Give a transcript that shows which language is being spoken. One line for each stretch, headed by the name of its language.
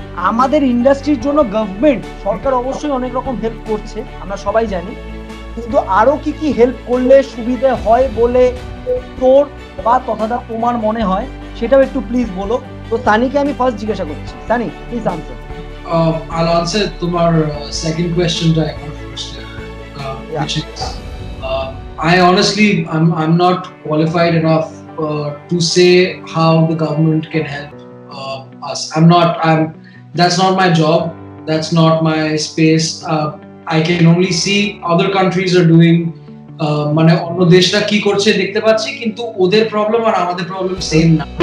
Bangla: আমাদের ইন্ডাস্ট্রির জন্য গভর্নমেন্ট, সরকার অবশ্যই অনেক রকম হেল্প করছে, আমরা সবাই জানি, কিন্তু আরো কি কি হেল্প করলে সুবিধা হয় বলে তোর বা তথাদা তোমার মনে হয়, সেটাও একটু প্লিজ বলো। তো সানিকে আমি ফার্স্ট জিজ্ঞাসা করছি। Sunny, please answer.
English: I'll answer
Bangla: তোমার
English: second question first, which is I honestly I'm not qualified enough to say how the government can help us. That's not my job, that's not my space. I can only see other countries are doing
Bangla: মানে অন্য দেশরা কি করছে দেখতে পাচ্ছি, কিন্তু ওদের problem আর আমাদের problem same না।